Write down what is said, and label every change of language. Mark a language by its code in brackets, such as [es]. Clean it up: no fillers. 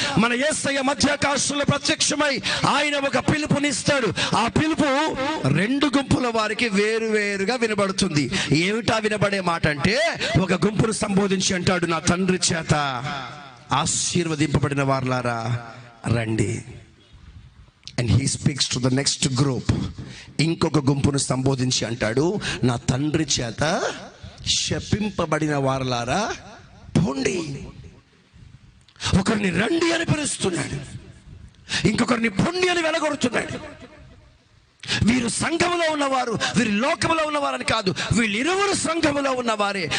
[te] మన యేసయ్య మధ్యాకాశంలో ప్రత్యక్షమై ఆయన ఒక పిలుపునిస్తాడు. ఆ పిలుపు రెండు గుంపుల వారికి వేరువేరుగా వినబడుతుంది. ఏమిటా వినబడే మాట అంటే, ఒక గుంపును సంబోధించి అంటాడు, నా తండ్రి చేత ఆశీర్వదింపబడిన వారలారా రండి. [en] And he speaks to the next group. [te] ఇంకొక గుంపును సంబోధించి అంటాడు, నా తండ్రి చేత శపింపబడిన వారలారా పోండి. ఒకరిని రండి అని పిలుస్తున్నాడు, ఇంకొకరిని పొండి అని వెలగొడుతున్నాడు. వీరు సంఘములో ఉన్నవారు, వీరు లోకములో ఉన్నవారని కాదు, వీళ్ళిరువురు సంఘములో ఉన్నవారే.